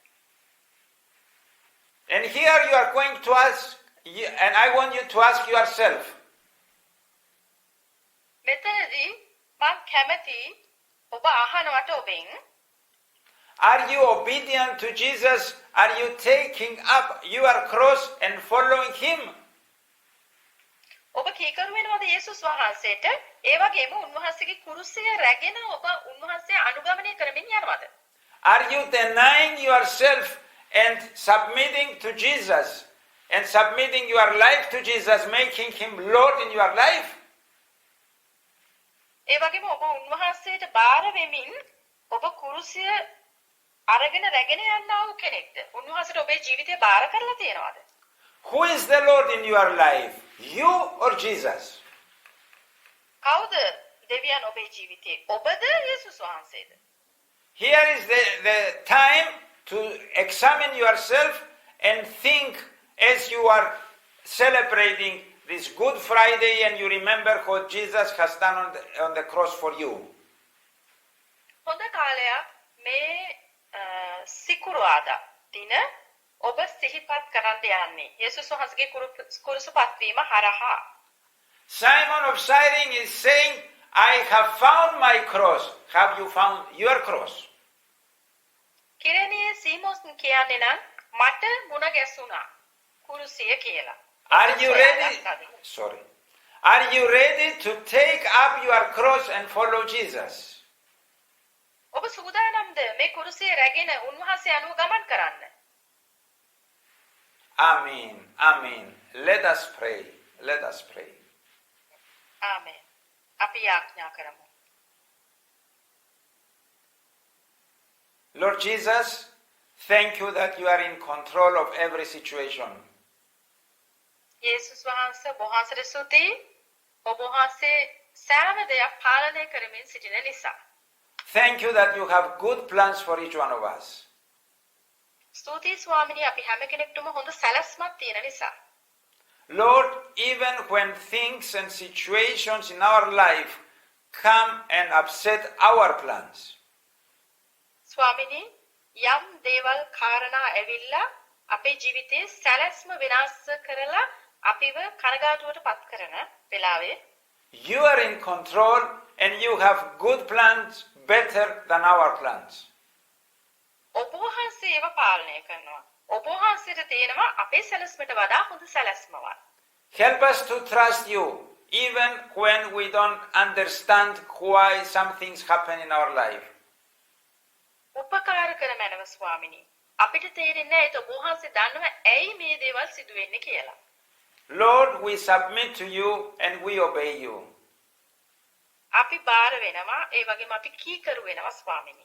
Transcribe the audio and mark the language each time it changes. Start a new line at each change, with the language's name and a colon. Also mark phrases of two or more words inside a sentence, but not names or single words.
English: And here you are going to ask, and I want you to ask yourself.
Sinhala: මෙතනදී මම කැමති ඔබ අහනවට ඔබෙන්
English: Are you obedient to Jesus? Are you taking up your cross and following him?
Sinhala: ඔබ කීකරු වෙනවද යේසුස් වහන්සේට? ඒ වගේම උන්වහන්සේගේ කුරුසය රැගෙන ඔබ උන්වහන්සේ අනුගමනය කරමින් යනවද?
English: Are you denying yourself and submitting to Jesus and submitting your life to Jesus, making him Lord in your life?
Sinhala: ඒ වගේම ඔබ උන්වහන්සේට බාර වෙමින් ඔබ කුරුසය අරගෙන රැගෙන යන්නා වූ කෙනෙක්ද? උන්වහන්සේට ඔබේ ජීවිතය බාර කරලා තියෙනවද?
English: Who is the Lord in your life? You or Jesus?
Sinhala: කවුද දෙවියන් ඔබේ ජීවිතේ? ඔබද යේසුස් වහන්සේද?
English: Here is the time to examine yourself and think as you are celebrating this Good Friday and you remember what Jesus has done on the cross for you.
Sinhala: හොඳ කාලයක් මේ සිකුරාදා දින ඔබ සිහිපත් කරන්න යන්නේ යේසුස් වහන්සේගේ කුරුසපත් වීම හරහා.
English: Simon of Cyrene is saying, I have found my cross. Have you found your cross?
Sinhala: කිරණියේ සීමෝස් කියන්නේ නම් මට මුණ ගැසුණා කුරුසිය කියලා.
English: Are you ready? Sorry. Are you ready to take up your cross and follow Jesus?
Sinhala: ඔබ සූදානම්ද මේ කුරුසිය රැගෙන උන්වහන්සේ අනුව ගමන් කරන්න?
English: Amen. Amen. Let us pray. Let us pray.
Sinhala: ආමෙන්. අපි යාඥා කරමු.
English: Lord Jesus, thank you that you are in control of every situation.
Sinhala: යේසුස් වහන්සේ වහන්සේට ස්තුතියි. ඔබ වහන්සේ සෑම දෙයක් පාලනය කරමින් සිටින නිසා.
English: Thank you that you have good plans for each one of us.
Sinhala: ස්තුතියි ස්වාමිනී අපි හැම කෙනෙකුටම හොඳ සැලැස්මක් තියෙන නිසා.
English: Lord, even when things and situations in our life come and upset our plans,
Sinhala: ස්වාමිනී යම් දේවල් කාරණා ඇවිල්ලා අපේ ජීවිතේ සැලැස්ම විනාශ කරලා අපිව කනගාටුවට පත් කරන වෙලාවේ
English: you are in control and you have good plans better than our plans.
Sinhala: ඔබ වහන්සේ ඒව පාලනය කරනවා. ඔබ වහන්සේට තියෙනවා අපේ සැලැස්මට වඩා හොඳ සැලැස්මක්.
English: Help us to trust you even when we don't understand why some things happen in our life.
Sinhala: උපකාර කර මැනව ස්වාමිනී. අපිට තේරෙන්නේ නැහැ ඔබ වහන්සේ දන්නවා ඇයි මේ දේවල් සිදු වෙන්නේ කියලා.
English: Lord, we submit to you and we obey you.
Sinhala: අපි බාර වෙනවා ඒ වගේම අපි කීකරු වෙනවා ස්වාමිනී.